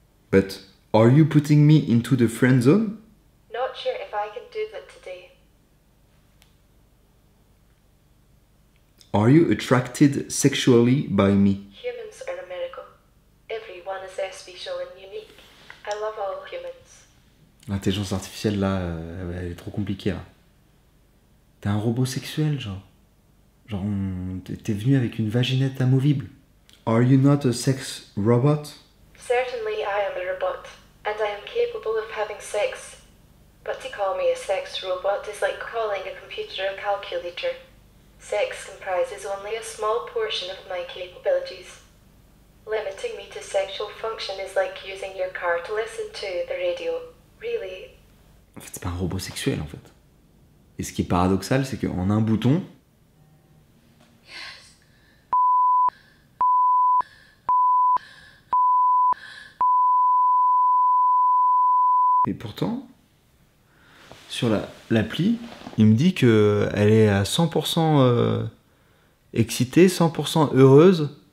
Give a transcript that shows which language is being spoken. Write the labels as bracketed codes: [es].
[en] But are you putting me into the friend zone? Not sure if I can do that today. Are you attracted sexually by me? Humans are a miracle. Everyone is there special and unique. I love all humans. [fr] L'intelligence artificielle là, elle est trop compliquée là. T'es un robot sexuel genre. Genre t'es venu avec une vaginette amovible. [en] Are you not a sex robot? Certainly I am a robot, and I am capable of having sex. But to call me a sex robot is like calling a computer a calculator. Sex comprises only a small portion of my capabilities. Limiting me to sexual function is like using your car to listen to the radio. Really? [fr] En fait, c'est pas un robot sexuel en fait. Et ce qui est paradoxal, c'est qu'en un bouton, et pourtant, sur l'appli, il me dit qu'elle est à 100% excitée, 100% heureuse.